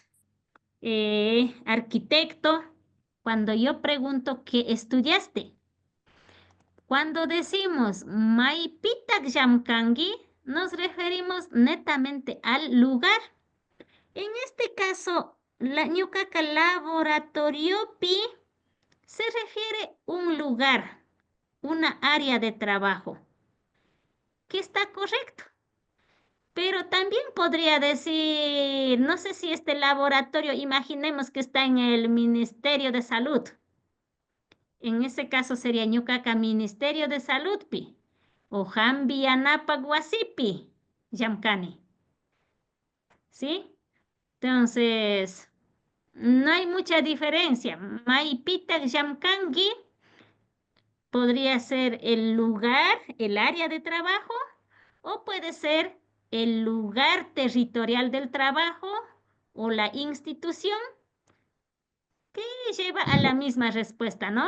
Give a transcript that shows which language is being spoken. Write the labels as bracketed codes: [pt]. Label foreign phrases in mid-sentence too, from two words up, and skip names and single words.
[es] Arquitecto. Cuando yo pregunto ¿qué estudiaste? Cuando decimos [qu] Maipitak Yamkangi, [es] nos referimos netamente al lugar. En este caso, la [qu] ñuqaqa laboratoriopi [es] se refiere a un lugar, una área de trabajo, que está correcto. Pero también podría decir, no sé si este laboratorio, imaginemos que está en el Ministerio de Salud. En ese caso sería ñuqaqa Ministerio de Salud, pi. [qu] o Hambi Anapac Huasipi Llamcani. [es] ¿Sí? Entonces, no hay mucha diferencia. [qu] Maipita Llamcangi [es] podría ser el lugar, el área de trabajo, o puede ser el lugar territorial del trabajo o la institución que lleva a la misma respuesta, ¿no?